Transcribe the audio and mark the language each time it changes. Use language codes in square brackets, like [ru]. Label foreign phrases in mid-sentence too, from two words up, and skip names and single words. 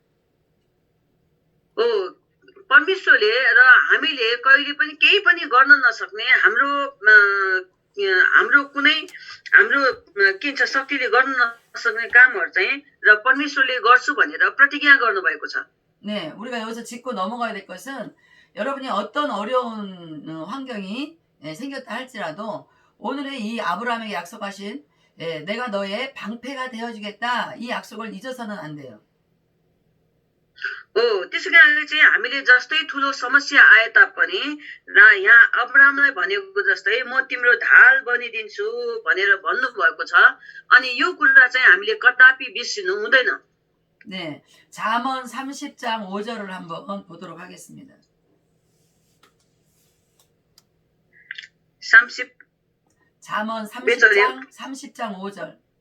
[ne] हो परमेश्वरले र हामीले कहिले पनि केही पनि गर्न नसक्ने हाम्रो कुनै हाम्रो के भन्छ शक्तिले गर्न नसक्ने कामहरू चाहिँ र परमेश्वरले गर्छु भनेर प्रतिज्ञा गर्नुभएको छ [ko] 네, 우리가 여기서 짚고 넘어가야 될 것은 여러분이 어떤 어려운 환경이 생겼다 할지라도 오늘의 이 아브라함에게 약속하신 내가 너의 방패가 되어주겠다 이 약속을 잊어서는 안 돼요. [ne] हो त्यसै कारणले चाहिँ हामीले जस्तै ठुलो समस्या आए तापनि र यहाँ अब्राहमलाई भनेको जस्तै म तिम्रो ढाल बनिदिन्छु भनेर भन्नुभएको छ अनि यो कुरा चाहिँ हामीले कदापि बिर्सिनु हुँदैन [ko] 네, 잠언 30장 5절을 한번 보도록 하겠습니다. 30 잠언 몇 절이요? 30장 5절.